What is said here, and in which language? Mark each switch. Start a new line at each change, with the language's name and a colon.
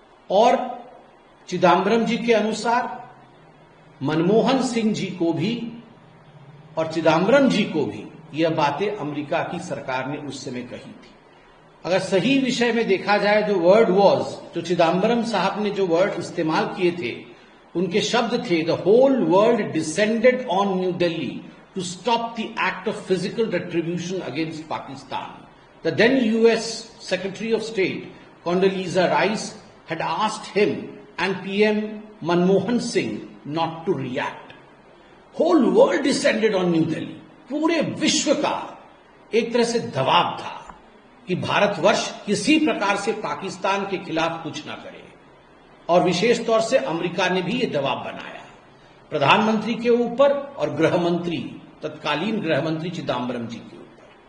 Hindi: और चिदंबरम जी के अनुसार मनमोहन सिंह जी को भी और चिदंबरम जी को भी यह बातें अमेरिका की सरकार ने उस समय कही थी। अगर सही विषय में देखा जाए, जो वर्ड वॉज, जो चिदंबरम साहब ने जो वर्ड इस्तेमाल किए थे, उनके शब्द थे,
English: The whole world descended on New Delhi to stop the act of physical retribution against Pakistan. The then US Secretary of State Condoleezza Rice had asked him and PM Manmohan Singh not to react. Whole world descended on New Delhi.
Hindi: पूरे विश्व का एक तरह से दबाव था कि भारतवर्ष किसी प्रकार से पाकिस्तान के खिलाफ कुछ ना करे, और विशेष तौर से अमेरिका ने भी ये दबाव बनाया प्रधानमंत्री के ऊपर और गृह मंत्री, तत्कालीन गृह मंत्री चिदंबरम जी के ऊपर।